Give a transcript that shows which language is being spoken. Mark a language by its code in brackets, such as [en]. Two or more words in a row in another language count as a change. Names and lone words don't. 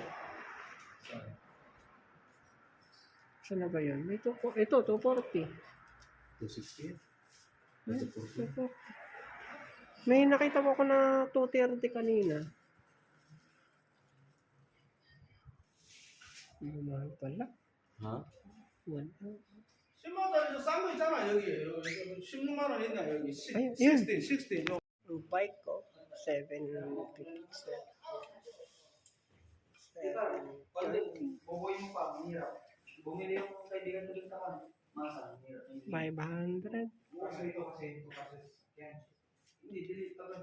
[tl] Saan na ba yun? Ito, 240. 260. May nakita mo ko na 230 kanina. Mahal pala. Ha? [ko] 10만 원, 싼거 있잖아, 여기. 16만 원 있나, 여기. [tl] Ayun, 16. Yung bike ko, 750. Bubuhay mo pa, mahirap. Bumili yung kaibigan ko rin ka masa, mahirap. 500. Kasi ito yan. Hindi, delete talaga.